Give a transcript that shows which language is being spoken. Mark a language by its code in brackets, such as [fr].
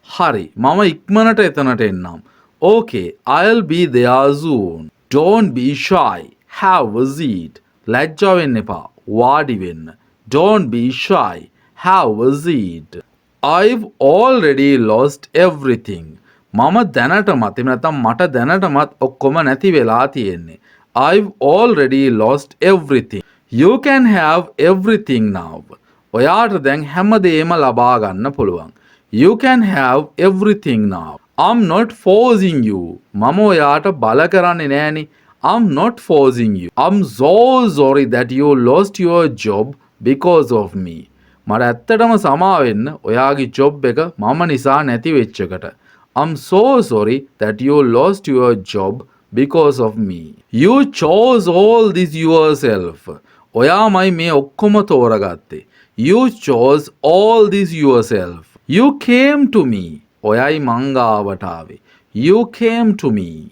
[si] හරි, මම ඉක්මනට එතනට එන්නම්. [en] Okay, I'll be there soon. Don't be shy. Have a seat. [si] ලැජ්ජා වෙන්න එපා. වාඩි වෙන්න. [en] Don't be shy. Have a seat. I've already lost everything. [si] මම දැනටමත් එහෙම නැත්නම් මට දැනටමත් ඔක්කොම නැති වෙලා තියෙන්නේ. [en] I've already lost everything. You can have everything now. [si] ඔයාට දැන් හැමදේම ලබා ගන්න පුළුවන්. [en] You can have everything now. I'm not forcing you. [si] මම ඔයාට බල කරන්නේ නෑනේ. [en] I'm not forcing you. I'm so sorry that you lost your job because of me. [si] මට ඇත්තටම සමා වෙන්න ඔයාගේ ජොබ් එක මම නිසා නැති වෙච්ච එකට. [en] I'm so sorry that you lost your job because of me. You chose all this yourself. [si] ඔයාමයි මේ ඔක්කොම තෝරගත්තේ. [en] You chose all this yourself. You came to me. [si] ඔයයි මං ගාවට ආවේ. [en] You came to me.